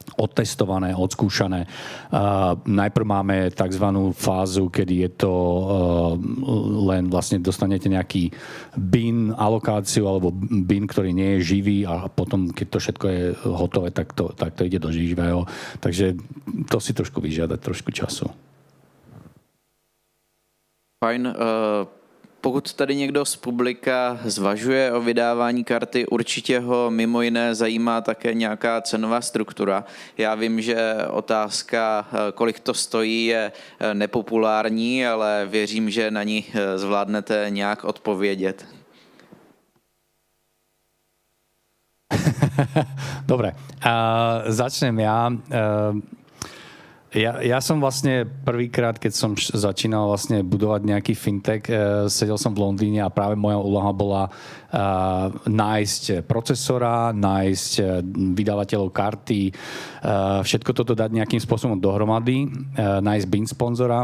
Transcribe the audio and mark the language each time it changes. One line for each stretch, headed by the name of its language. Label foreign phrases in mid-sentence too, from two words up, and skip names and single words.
Slovak: odtestované, odskúšané. Najprv máme tzv. Fázu, kedy je to len vlastne dostanete nejaký bin, alokáciu alebo bin, ktorý nie je živý a potom, keď to všetko je hotové, tak to ide do živého. Takže to si trošku vyžiada, trošku času. Fajn.
Czech: Pokud tady někdo z publika zvažuje o vydávání karty, určitě ho mimo jiné zajímá také nějaká cenová struktura. Já vím, že otázka, kolik to stojí, je nepopulární, ale věřím, že na ní zvládnete nějak odpovědět.
Slovak: Dobre, začnem ja. Ja som vlastne prvýkrát, keď som začínal vlastne budovať nejaký fintech, sedel som v Londýne a práve moja úloha bola nájsť procesora, nájsť vydávateľov karty, všetko toto dať nejakým spôsobom dohromady, nájsť BIN sponzora.